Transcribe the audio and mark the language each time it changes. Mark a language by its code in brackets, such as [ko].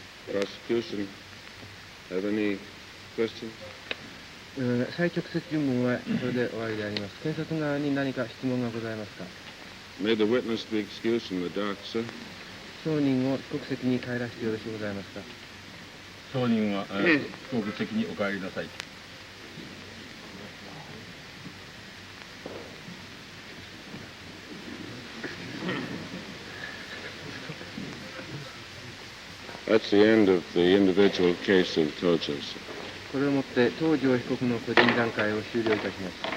[en] Prosecution, have any questions? [ja] 再直接尋問はそれで終わりであります。検察側に何か質問がございますか？ [en] May the witness be excused from the dock, sir. [ja] 証人を被告席に帰らせてよろしゅうございますか？証人は被告席にお帰りなさい。 [en] That's the end of the individual case of Tojo, sir. [ja] これをもって東條被告の個人段階を終了いたします。